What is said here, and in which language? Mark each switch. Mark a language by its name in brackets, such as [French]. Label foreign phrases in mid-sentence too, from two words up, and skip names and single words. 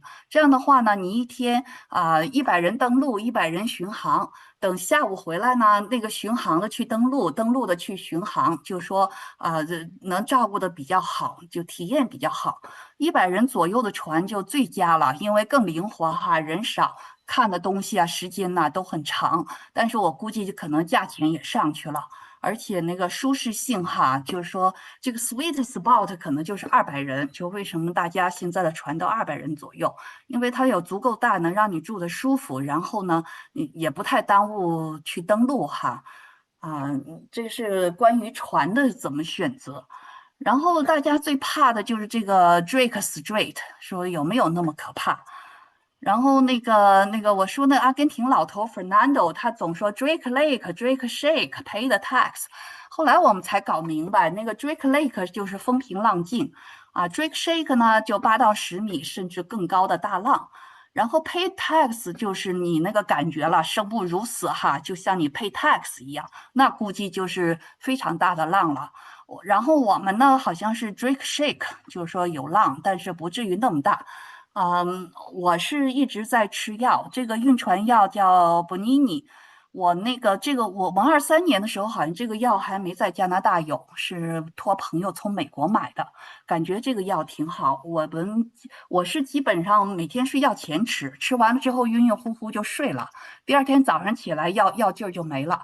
[Chinese] 這樣的話呢，你一天100人登陸，100人巡航，等下午回來呢，那個巡航的去登陸，登陸的去巡航，就說能照顧的比較好，就體驗比較好。100人左右的船就最佳了，因為更靈活哈，人少，看的東西啊，時間吶都很長。但是我估計可能價錢也上去了。而且那个舒適性哈，就是說這個 [English] sweet spot [Chinese] 可能就是200人，就為什麼大家現在的船都200人左右，因為它有足夠大，能讓你住得舒服，然後呢，也不太耽誤去登陸哈。這是關於船的怎麼選擇。然後大家最怕的就是這個 Drake Strait， 說有沒有那麼可怕？然後那個我說那阿根廷老頭 Fernando 他總說 [English] Drake Lake、Drake Shake pay the tax， [Chinese] 後來我們才搞明白，那個 [English] Drake Lake [Chinese] 就是風平浪靜 ， [English] Drake Shake [Chinese] 呢就8到10米甚至更高的大浪，然後 [English] pay tax [Chinese] 就是你那個感覺了，生不如死哈，就像你 [English] pay tax [Chinese] 一樣，那估計就是非常大的浪了。然後我們呢好像是 [English] Drake Shake， [Chinese] 就是說有浪，但是不至於那麼大。我是一直在吃藥，這個暈船藥叫 Bonini。我玩23年的時候，好像這個藥還沒在加拿大有，是托朋友從美國買的，感覺這個藥挺好。我是基本上每天睡覺前吃，吃完了之後暈暈乎乎就睡了，第二天早上起來藥勁兒就沒了。